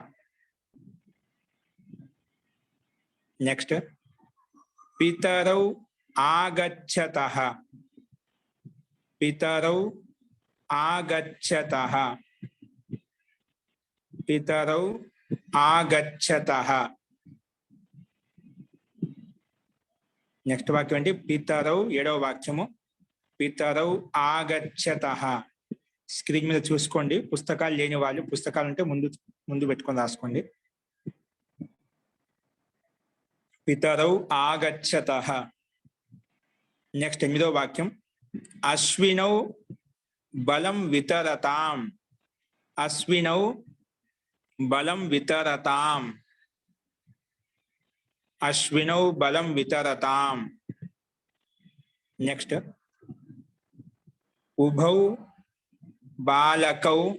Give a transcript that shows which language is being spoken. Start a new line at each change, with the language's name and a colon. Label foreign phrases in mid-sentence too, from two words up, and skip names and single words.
Sanskrit: नेक्स्ट पितरौ आगच्छतः नेक्स्ट वाक्यम अंडी पितरौ
Telugu: ఏడవ వాక్యము
Sanskrit: పితరౌ ఆగచ్చతః।
Telugu: స్క్రీన్ మీద చూసుకోండి, పుస్తకాలు లేని వాళ్ళు పుస్తకాలు ఉంటే ముందు పెట్టుకొని రాసుకోండి।
Sanskrit: పితరౌ ఆగచ్చతః।
Telugu: నెక్స్ట్ ఎనిమిదవ వాక్యం
Sanskrit: అశ్వినౌ బలం వితరతాం
Telugu: नेक्स्ट
Sanskrit: उभौ बालकौ